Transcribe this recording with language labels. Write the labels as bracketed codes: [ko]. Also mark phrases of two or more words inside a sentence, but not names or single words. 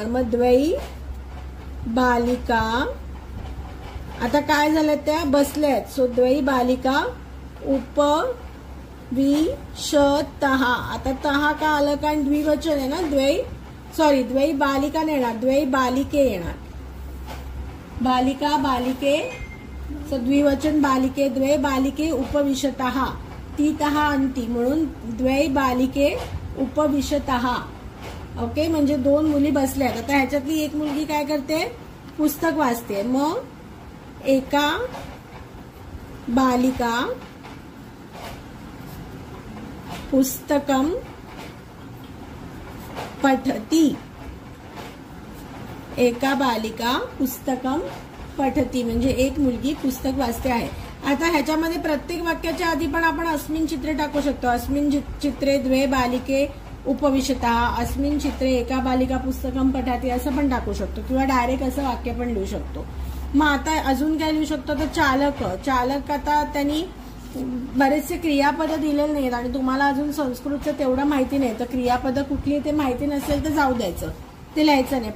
[sa] मग द्वै बालिका. [mr] आता काय झालं, त्या बसल्या आहेत, सो [sa] द्वै बालिका उपविशतः. [mr] आता तहा का आलं कारण द्विवचन आहे ना, [sa] द्वै बालिका [mr] नाही येणार, [sa] द्वै बालिके येणार. बालिका बालिके, सो द्विवचन बालिके, द्वै बालिके उपविशतः, [mr] ती तहा अंती म्हणून [sa] द्वै बालिके उपविशतः. [mr] ओके. म्हणजे 2 मुली बसल्यात. आता ह्याच्यातली एक मुलगी काय करते, पुस्तक वाचते. [sa] मग एका बालिका पुस्तकं पठती, एका बालिका पुस्तकं पठती [mr] म्हणजे एक मुलगी पुस्तक वाचते आहे. आता ह्याच्यामध्ये प्रत्येक वाक्याच्या आधी पण आपण [sa] अस्मिन चित्रे [mr] टाकू शकतो. [sa] अस्मिन चित्रे द्वे बालिके उपविशतः, अस्मिन चित्रे एका बालिका पुस्तकं पठती [mr] असं पण टाकू शकतो किंवा डायरेक्ट असं वाक्य पण लिहू शकतो. मग आता अजून काय लिहू शकतो तर चालक आता त्यांनी बरेचसे क्रियापद दिलेले नाहीत आणि तुम्हाला अजून संस्कृतचं तेवढं माहिती नाही तर क्रियापद कुठली ते माहिती नसेल तर जाऊ द्यायचं, ते लिहायचं नाही.